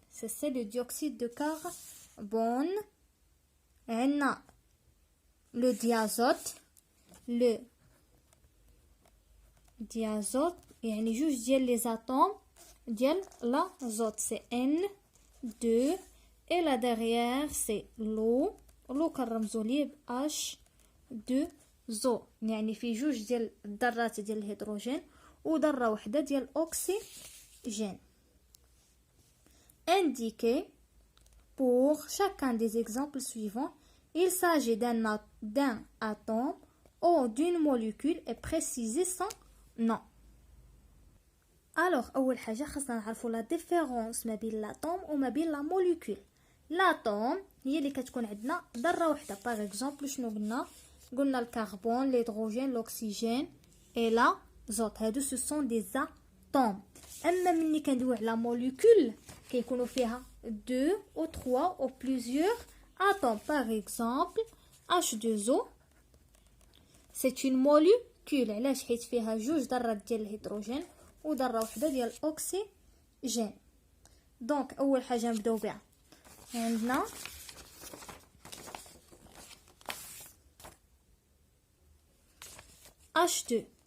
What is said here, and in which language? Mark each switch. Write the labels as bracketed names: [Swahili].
[French] C'est le dioxyde de carbone. On a le diazote. Le diazote, [Arabic] يعني جوج ديال [French] les atomes ديال l'azote. C'est N2. Et là derrière c'est l'eau. [Arabic] l'eau كنرمزو ليه ب H2O. يعني في جوج ديال الذرات ديال الهيدروجين وذرة وحدة ديال الأكسجين. [French] Indiquez pour chacun des exemples suivants. Il s'agit d'un atome ou d'une molécule et préciser son nom. [Arabic] Alors, أول حاجة خاصنا نعرفوا [French] la différence [Arabic] ما بين l'atome وما بين la molécule. L'atome هي اللي كتكون عندنا ذرة وحدة. [French] Par exemple, [Arabic] شنو قلنا [French] الكربون, l'hydrogène, l'oxygène et l'azote. [Arabic] هادو [French] ce sont des atomes. [Arabic] أما ملي كندويو على molécule كيكونوا فيها [French] 2 ou 3 ou plusieurs atomes. Par exemple, H2O c'est une molécule. [Arabic] علاش؟ حيت فيها جوج ذرات ديال الهيدروجين وذرة وحدة ديال الأكسجين. دونك أول حاجة نبداو بها عندنا H2.